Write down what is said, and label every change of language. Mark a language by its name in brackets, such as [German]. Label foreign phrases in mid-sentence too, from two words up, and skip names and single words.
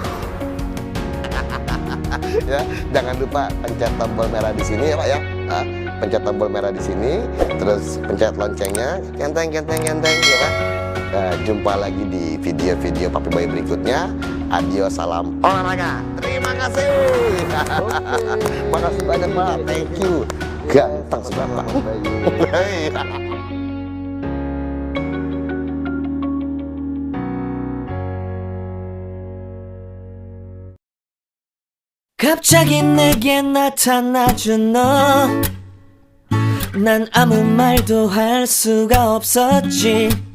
[Indonesian] Ya, jangan lupa pencet tombol merah di sini ya Pak ya. Pencet tombol merah di sini, terus pencet loncengnya, kenteng ya Pak. Jumpa lagi di video-video Papi Bayu berikutnya. Adios, salam olahraga. Terima kasih. Makasih banyak Pak. [English] Thank you. [Indonesian] Ganteng sudah Pak. [Korean] 갑자기 내게 나타나준 너, 난 아무 말도 할 수가 없었지.